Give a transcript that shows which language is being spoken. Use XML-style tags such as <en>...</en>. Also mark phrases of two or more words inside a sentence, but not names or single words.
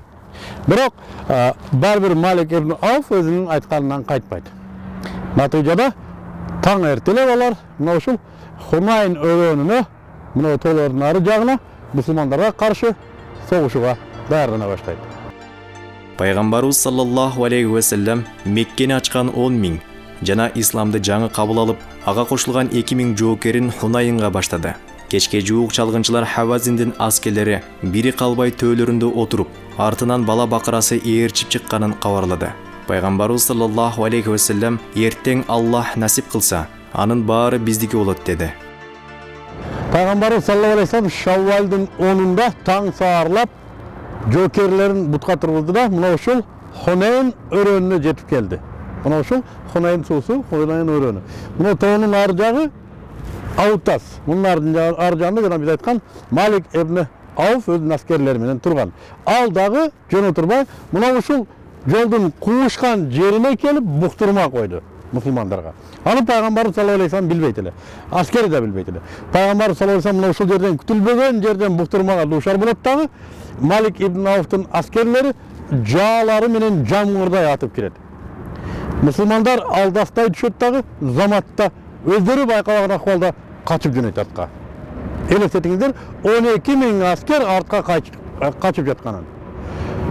<ky>Бирок бар бир Малик ибн Ауф өзүнүн айтканынан кайтпайт. Натыйжада таң эртелеп алар мына ушул Хунайн өрөөнүнө, мына тоолордун ары жагына мусулмандарга каршы согушууга даярдана баштайт. Пайгамбарыбыз</ky> <ar>صلى الله عليه وسلم</ar> <ky>Меккени ачкан 10 миң жана исламды жаңы кабыл алып, ага кошулган 2 миң жоокерин Хунайынга баштады. Кечке жуук чалгынчылар Хавазиндин аскерлери бири калбай төөлөрүндө отуруп, артынан бала бакырасы ээрчип чыкканын кабарлады. Пайгамбарыбыз</ky> <ar>صلى الله عليه وسلم:</ar> <ky>"Эртең Аллах насип кылса, анын баары биздики болот" деди. Пайгамбарыбыз</ky> <ar>صلى الله عليه وسلم</ar> <ky>Шаввалдын 10-унда таң саарлап жоокерлерин бутка тургузду да, мына ушул Хунайн өрөөнүнө жетип келди. Мына ушул Хунайн суусу, Хунайн өрөөнү. Мына тоонун ар жагы Аутас. Мунун ар жагында жана биз айткан Малик ибн Ауф өзүнүн аскерлери менен турган. Ал дагы жөн отурбай, мына ушул жолдун куушкан жерине келип буктурма койду мусулмандарга. Аны Пайгамбарыбыз</ky> <ar>صلى الله عليه وسلم</ar> <ky>билбейт эле. Аскери да билбейт эле. Пайгамбарыбыз</ky> <ar>صلى الله عليه وسلم</ar> <ky>мына ушул жерден күтүлбөгөн жерден буктурмага дуушар болот дагы. Малик ибн Ауфтун аскерлери жаалары менен жамгырдай атып кирет. Мусулмандар алдастай түшөт дагы, заматта өздөрү байкабаган акыбалда качып жөнөйт артка. Элестетиңиздер, 12 миң аскер артка качып жатканын.</ky>